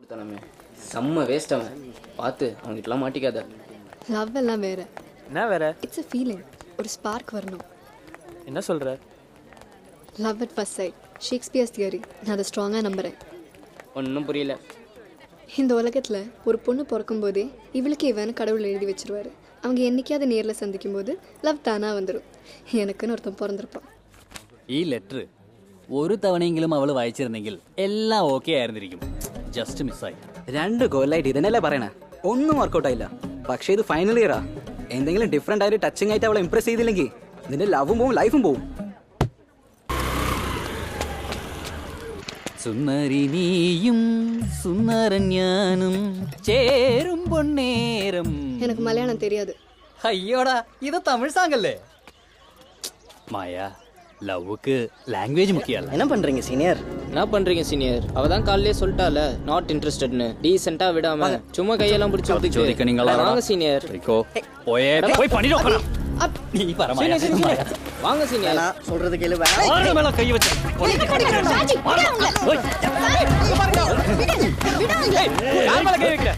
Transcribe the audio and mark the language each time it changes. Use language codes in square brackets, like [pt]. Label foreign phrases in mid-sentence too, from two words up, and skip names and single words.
[ta] கொடுத்தானே செம்ம வேஸ்ட் அவன். பார்த்து அவங்ககிட்டலாம் மாட்டிக்காத. லவ் எல்லாம் வேற. என்ன வேற? [en] இட்ஸ் a feeling. [ta] ஒரு ஸ்பார்க் வரணும். என்ன சொல்ற? [en] லவ் at first sight. Shakespeare's theory. [ta] நான் அதை ஸ்ட்ராங்காக நம்புகிறேன். ஒன்றும் புரியல. இந்த உலகத்தில் ஒரு பொண்ணு பிறக்கும் போதே இவளுக்கு இவன்னு கடவுள் எழுதி வச்சிருவாரு. அவங்க என்னைக்காவது நேரில் சந்திக்கும் போது லவ் தானாக வந்துடும். எனக்குன்னு ஒருத்தன் பிறந்திருப்பான். [ml] ഈ ലെറ്റർ ഒരു തവണയെങ്കിലും അവൾ വായിച്ചിരുന്നെങ്കിൽ എല്ലാം ഓക്കെ ആയിരുന്നിരിക്കും. ജസ്റ്റ് മിസ്സായി. 2 കൊല്ലായിട്ട് ഇതന്നെയല്ലേ പറയണേ. ഒന്നും വർക്കൗട്ട് ആയില്ല. പക്ഷേ ഇത് [en] final year. [ml] എന്തെങ്കിലും ഡിഫറെന്റ് ആയിട്ട് ടച്ചിങ് ആയിട്ട് അവളെ ഇംപ്രസ് ചെയ്തില്ലെങ്കിൽ നിന്റെ ലവും പോവും ലൈഫും പോവും. സുന്ദരി നീയും സുന്ദരൻ ഞാനും ചേരും പൊന്നേരം. [ta] எனக்கு மலையாளம் தெரியாது. [ml] അയ്യോടാ, ഇത് തമിഴ് സാങ്ങല്ലേ? മായ, [ta] லவ்வுக்கு லாங்குவேஜ் முக்கியம் இல்ல. என்ன பண்றீங்க சீனியர்? என்ன பண்றீங்க சீனியர்? அவ தான் காலையிலே சொல்லிட்டால [en] not interested. [ta] டீசென்ட்டா விடாம சும்மா கையெல்லாம் பிடிச்சு ஊத்திட்டு [ml] ചോദിക്ക നിങ്ങളാ. [ta] வாங்க சீனியர். ரைக்கோ போய் பண்ணிட்டு உட்கார. நீ பரமாயா. வாங்க சீனியர். சொல்றது கேளு. ஆறு மேல கை வச்சு யார் மேல கை வைக்கிற?